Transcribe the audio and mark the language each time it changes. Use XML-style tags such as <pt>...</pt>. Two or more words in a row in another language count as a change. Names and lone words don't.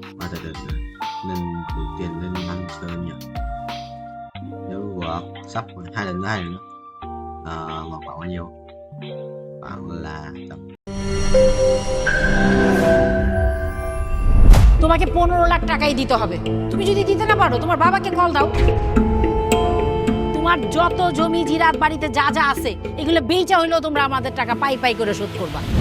<vi>gia đình nên gửi tiền lên ăn chơi nhỉ. Nếu sắp 2 lần nữa mà khoảng bao nhiêu? Khoảng là</vi> <bn>তোমাকে 15 লাখ টাকাই দিতে হবে। তুমি যদি দিতে না পারো তোমার বাবাকে কল দাও। তোমার যত জমি জিরাত বাড়িতে যা যা আছে এগুলো বেচা হইলেও তোমরা আমাদের টাকা পাই পাই করে শোধ করবা।</bn>